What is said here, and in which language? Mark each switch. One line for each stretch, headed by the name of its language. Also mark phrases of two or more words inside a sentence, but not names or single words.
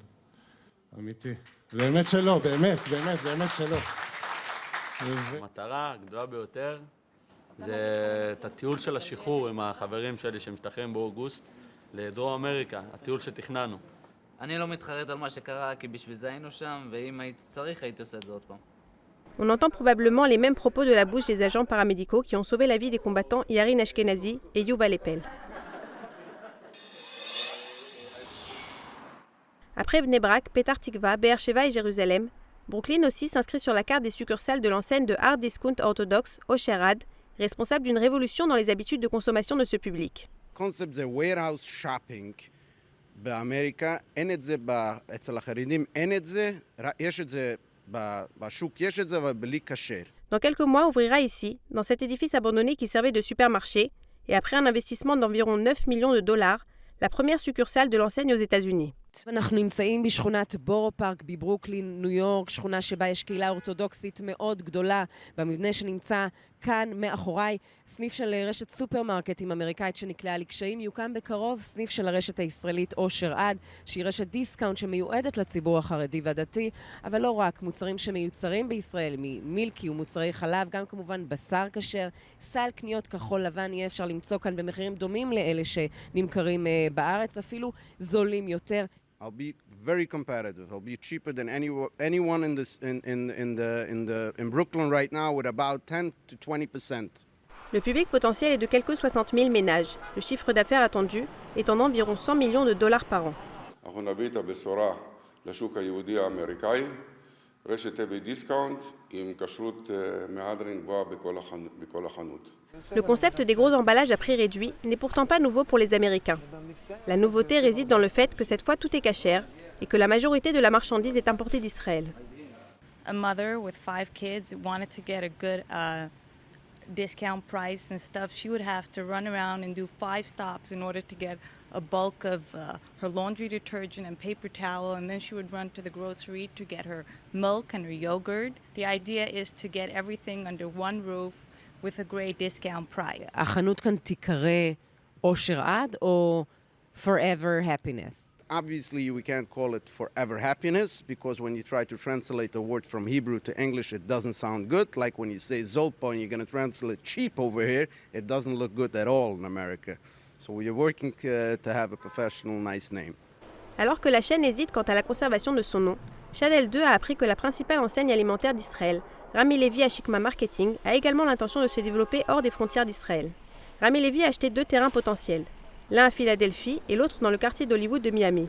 Hebrew: אמיתי. באמת שלא, באמת שלא. המטרה הגדולה ביותר זה את הטיול של השחרור עם החברים שלי שמשתחררים באוגוסט לדרום אמריקה, הטיול שתכננו. אני לא מתחרט על מה שקרה, כי בשביל זה היינו שם, ואם הייתי צריך, הייתי עושה את זה עוד פעם.
French: On entend probablement les mêmes propos de la bouche des agents paramédicaux qui ont sauvé la vie des combattants Yarin Ashkenazi et Yuval Lepel. Après Bnei Brak, Petar Tikva, Be'er Sheva et Jérusalem, Brooklyn aussi s'inscrit sur la carte des succursales de l'enseigne de hard discount orthodoxe Osher Ad, responsable d'une révolution dans les habitudes de consommation de ce public.
Hebrew: Concept זה
English: warehouse shopping
Hebrew: באמריקה, אין את זה אצל החרדים, אין את זה, יש את זה בשוק, יש את זה, אבל בלי כשר.
French: Dans quelques mois, ouvrira ici, dans cet édifice abandonné qui servait de supermarché, et après un investissement d'environ 9 millions de dollars, la première succursale de l'enseigne aux États-Unis.
Hebrew: אנחנו נמצאים בשכונת בורו פארק בברוקלין, ניו יורק, שכונה שבה יש קהילה אורתודוקסית מאוד גדולה, במבנה שנמצא כאן מאחוריי, סניף של רשת סופרמרקטים אמריקאית שנקלעה לקשיים, יוקם בקרוב סניף של הרשת הישראלית אושר עד, שהיא רשת דיסקאונט שמיועדת לציבור החרדי והדתי, אבל לא רק, מוצרים שמיוצרים בישראל, ממילקי ומוצרי חלב, גם כמובן בשר כשר, סל קניות כחול לבן יהיה אפשר למצוא כאן במחירים דומים לאלה שנמכרים בארץ, אפילו זולים יותר.
English: I'll be very competitive. I'll be cheaper than anyone in Brooklyn right now with about 10 to 20%.
French: Le public potentiel est de quelques 60 000 ménages. Le chiffre d'affaires attendu est en environ 100 millions de dollars par an.
Hebrew: אנחנו נביא את הבשורה לשוק היהודי האמריקאי, רשת
English: heavy discount
Hebrew: עם כשרות מהדרין גבוהה בכל החנות.
French: Le concept des gros emballages à prix réduit n'est pourtant pas nouveau pour les Américains. La nouveauté réside dans le fait que cette fois tout est cachère et que la majorité de la marchandise est importée d'Israël.
English: A mother with 5 kids wanted to get a good discount price and stuff. She would have to run around and do 5 stops in order to get a bulk of her laundry detergent and paper towel, and then she would run to the grocery to get her milk and her yogurt. The idea is to get everything under one roof with a great discount price.
Hebrew: החנות כאן תיקרא אושר עד או Forever Happiness?
English: Obviously, we can't call it forever happiness because when you try to translate a word from Hebrew to English, it doesn't sound good. Like when you say Zolpo and you're going to translate cheap over here, it doesn't look good at all in America. So we're working to have a professional, nice name.
French: Alors que la chaîne hésite quant à la conservation de son nom, Chanel 2 a appris que la principale enseigne alimentaire d'Israël, Rami Levy Ashikma Marketing, a également l'intention de se développer hors des frontières d'Israël. Rami Levy a acheté 2 terrains potentiels, l'un à Philadelphie et l'autre dans le quartier d'Hollywood de Miami.